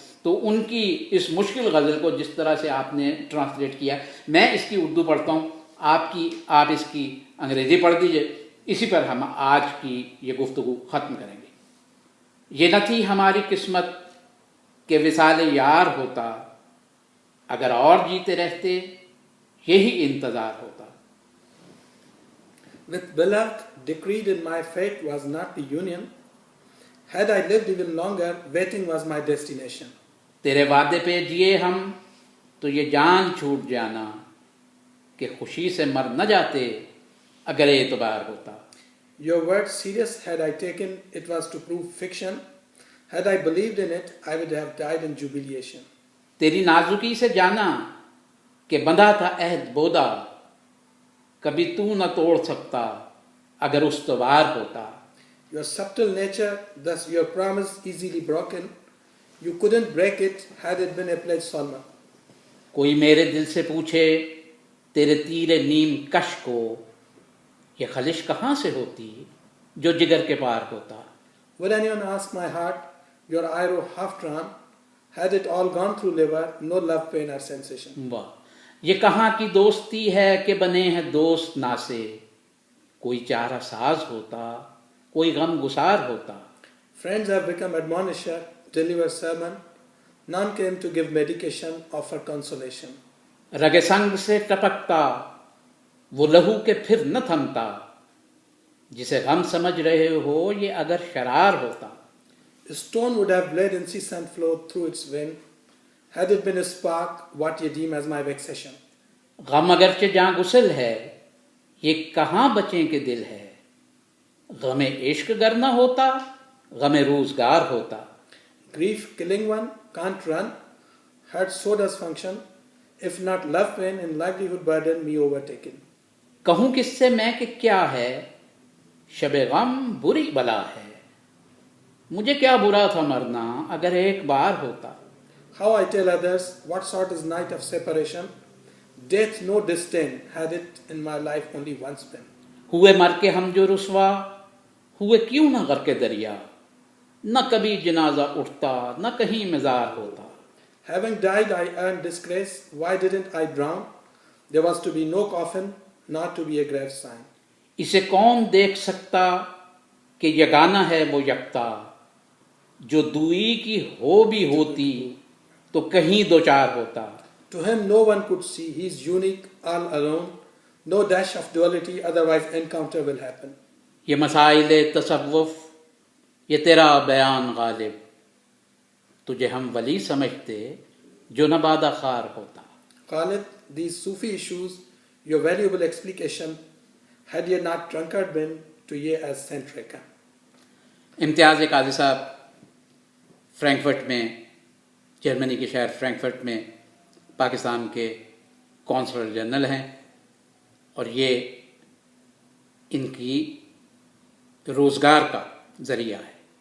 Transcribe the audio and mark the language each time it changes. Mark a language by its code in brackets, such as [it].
[ur] تو ان کی اس مشکل غزل کو جس طرح سے آپ نے ٹرانسلیٹ کیا, میں اس کی اردو پڑھتا ہوں, آپ اس کی انگریزی پڑھ دیجئے, اسی پر ہم آج کی یہ گفتگو ختم کریں گے. یہ نہ تھی ہماری قسمت کہ وصال یار ہوتا, اگر اور جیتے رہتے یہی انتظار ہوتا. [en] With beloved decreed in my fate was not the union. Had I lived even longer, waiting was my destination. [ur] تیرے وعدے پہ جیے ہم تو یہ جان چھوٹ جانا, کہ خوشی سے مر نہ جاتے اگر اعتبار ہوتا. [en] Your words serious had I taken, it was to prove fiction. Had I believed in it, I would have died in jubilation. [ur] تیری نازکی سے جانا کہ بندھا تھا عہد بودا، کبھی تو نہ توڑ سکتا اگر استوار ہوتا. [en] Your subtle nature, thus your promise easily broken, you couldn't break it had it been a pledge solemn. [ur] کوئی میرے دل سے پوچھے تیرے تیر نیم کش کو، یہ خلش کہاں سے ہوتی جو جگر کے پار ہوتا. [en] Would anyone ask my heart, your arrow half drawn, had it all gone through liver, no love, pain or sensation. [ur] واہ، یہ کہاں کی دوستی ہے کہ بنے ہیں دوست ناسے، کوئی چارہ ساز ہوتا کوئی غم گسار ہوتا. [en] Friends have become admonisher, deliver sermon, none came to give medication, offer consolation. [ur] رگ سنگ سے ٹپکتا وہ لہو کے پھر نہ تھمتا، جسے غم سمجھ رہے ہو یہ اگر شرار ہوتا. [en] A stone would have bled incessant flow through its vein, had it been a spark, what ye deem as my vexation. [ur] غم اگرچہ جاں گسل ہے یہ کہاں بچیں کے دل ہے، غم عشق گر نہ ہوتا غم روزگار ہوتا. [en] Grief killing one can't run, heart so does function, if not love pain and livelihood burden me overtaken. [ur] کہوں کس سے میں کہ کیا ہے، شب غم بری بلا ہے، مجھے کیا برا تھا مرنا اگر ایک بار ہوتا. [en] How I tell others what sort is night of separation, death no disdain, had it in my life only once been. [ur] ہوئے مر کے ہم جو رسوا، ہوئے کیوں نہ غرق دریا، نہ کبھی جنازہ اٹھتا نہ کہیں مزار ہوتا. [en] Having died I earned disgrace, why didn't I drown? There was to be no coffin, not to be a grave sign. [ur] اسے کون دیکھ سکتا کہ یگانہ ہے وہ یکتا، جو دوئی کی ہو بھی ہوتی تو کہیں دو چار ہوتا. [en] To him no one could see, he is unique, all alone, no dash of duality, otherwise encounter will happen. [ur] یہ مسائل تصوف، یہ تیرا بیان غالب، تجھے ہم ولی سمجھتے جو نہ بادہ خار ہوتا. [en] Khalid, these Sufi issues, your valuable explication, had ye not drunkard been, to ye as Saint Reckon. [ur] امتیاز قاضی صاحب فرینکفرٹ میں، جرمنی کے شہر فرینکفرٹ میں پاکستان کے کونسلر جنرل ہیں، اور یہ ان کی روزگار کا ذریعہ ہے.